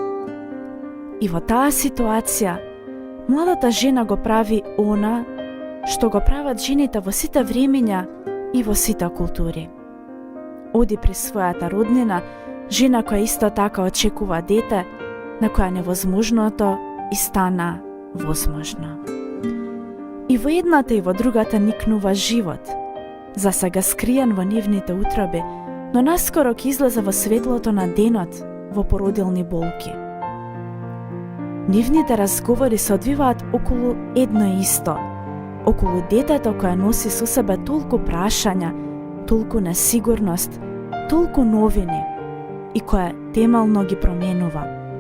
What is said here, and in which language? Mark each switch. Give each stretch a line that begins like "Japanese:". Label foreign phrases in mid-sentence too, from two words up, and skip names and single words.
Macedonian: И во та ситуација младата жена го прави она, што го прават жените во сита времења и во сита култури. Оди при својата роднина, жена која исто тако очекува дете, на која невозможното и стана возможно. И во едната и во другата никнува живот, за сега скриен во нивните утроби, но наскоро ќе излезе во светлото на денот во породилни болки. Нивните разговори се одвиваат околу едно исто, околу детето кое носи со себе толку прашања, толку несигурност, толку новини и кое темелно ги променува.